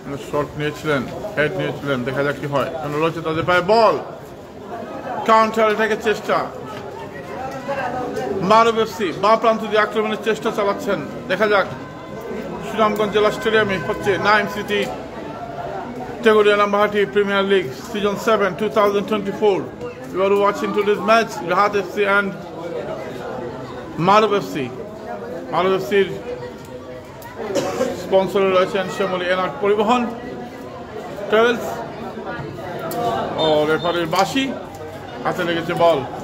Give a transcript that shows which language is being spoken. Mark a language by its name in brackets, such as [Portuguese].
[Bangla] Short নিয়েছিলেন, head নিয়েছিলেন, দেখা যাক কি হয়। রয়েছে তাদের পায়ে বল, কাউন্টার অ্যাটাকের চেষ্টা। মারুফ এফসি বা প্রান্ত দিয়ে আক্রমণের চেষ্টা চালাচ্ছেন, দেখা যাক। সুনামগঞ্জ জেলা স্টেডিয়ামে হচ্ছে Naim city টেগুরিয়া লম্বাহাটি premier league season 7 2024. [English] You are watching today's match, Rahat FC and Maruf FC. [Bangla] Maruf FC'র sponsor রয়েছেন শ্যামলী এনার্ট পরিবহন ট্রাভেলস ও রেফারির বাঁশি। হাতে লেগেছে বল,